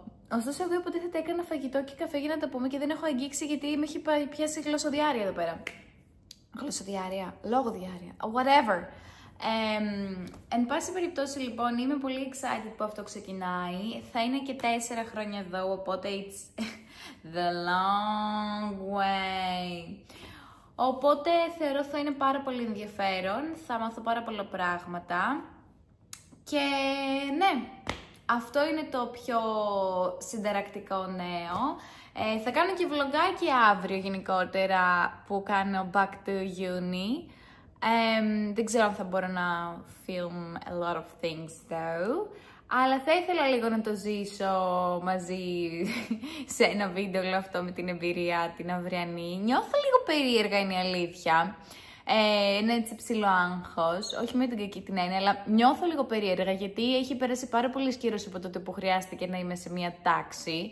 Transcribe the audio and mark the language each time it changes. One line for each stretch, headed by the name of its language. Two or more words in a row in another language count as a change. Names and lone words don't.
Greek: Ωστόσο, εγώ υποτίθεται έκανα φαγητό και καφέ για να τα πούμε και δεν έχω αγγίξει γιατί με έχει πιάσει γλωσσοδιάρεια εδώ πέρα. Γλωσσοδιάρεια, λόγοδιάρεια, whatever. Εν πάση περιπτώσει λοιπόν είμαι πολύ excited που αυτό ξεκινάει. Θα είναι και 4 χρόνια εδώ, οπότε
English: it's the long way.
Greek: Οπότε θεωρώ θα είναι πάρα πολύ ενδιαφέρον, θα μάθω πάρα πολλά πράγματα. Και ναι, αυτό είναι το πιο συνταρακτικό νέο. Θα κάνω και βλογκάκι αύριο γενικότερα που κάνω
English: back to uni.
Greek: Δεν ξέρω αν θα μπορώ να
English: film a lot of things though.
Greek: Αλλά θα ήθελα λίγο να το ζήσω μαζί σε ένα βίντεο όλο αυτό με την εμπειρία την αυριανή. Νιώθω λίγο περίεργα, είναι η αλήθεια. Είναι έτσι ψηλό άγχος, όχι με την κακή την έννοια, αλλά νιώθω λίγο περίεργα γιατί έχει περάσει πάρα πολύ καιρός από τότε που χρειάστηκε να είμαι σε μια τάξη.